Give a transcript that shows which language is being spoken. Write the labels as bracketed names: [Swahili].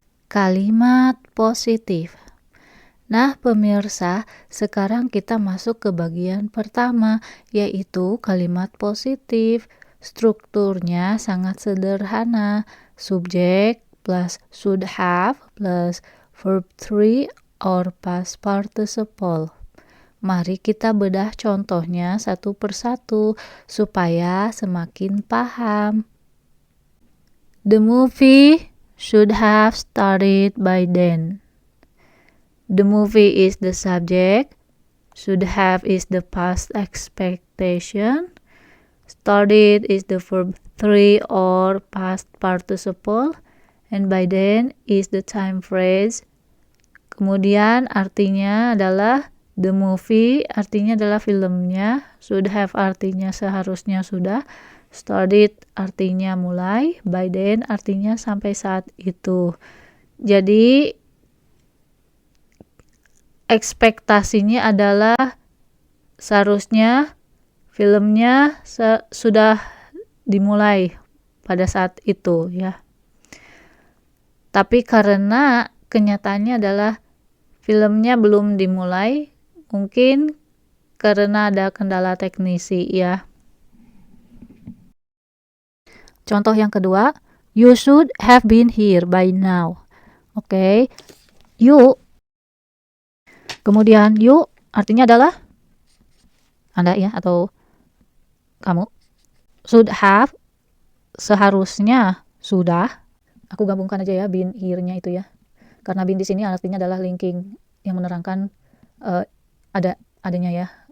[Indonesian] Kalimat positif. Nah pemirsa, sekarang kita masuk ke bagian pertama, yaitu kalimat positif. Strukturnya sangat sederhana. [English] Subjek plus should have plus verb 3 or past participle. Mari kita bedah contohnya satu persatu supaya semakin paham. The movie should have started by then. The movie is the subject. Should have is the past expectation. Started is the verb 3 or past participle. And by then is the time phrase. [Indonesian] Kemudian artinya adalah the movie, artinya adalah filmnya. Should have artinya seharusnya sudah. Started artinya mulai, by then artinya sampai saat itu. Jadi ekspektasinya adalah seharusnya filmnya sudah dimulai pada saat itu ya. Tapi karena kenyataannya adalah filmnya belum dimulai, mungkin karena ada kendala teknisi ya. Contoh yang kedua, [English] you should have been here by now. Oke. You. [Indonesian] Kemudian you artinya adalah Anda ya atau kamu. Should have seharusnya sudah. Aku gabungkan aja ya been here-nya itu ya. Karena been di sini artinya adalah linking yang menerangkan adanya ya.